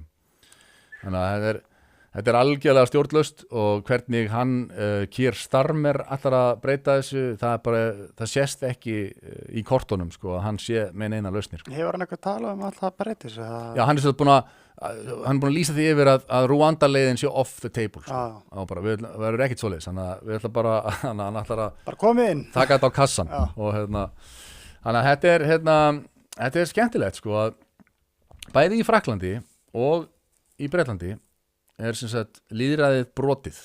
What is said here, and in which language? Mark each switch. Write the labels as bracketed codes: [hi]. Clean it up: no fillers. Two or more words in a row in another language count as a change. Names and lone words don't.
[is] Þannig að þetta algjörlega stjórnlaust og hvernig hann Keir Starmer allar að breyta þessu, það sést ekki í kortunum að hann sé með neina lausnir. Hefur hann eitthvað talað um alltaf að breyta þessu? Já, hann búin að lýsa því yfir að Rúanda leiðin sé [en] off the table. [is] Við verður ekkert svoleiðis, þannig að við ætlum bara hann ætlar að koma inn. Taka þetta á kassan. Og þannig að þetta skemmtilegt að bæði í Frakklandi og í Bretlandi sem sagt lýðræðið brotið.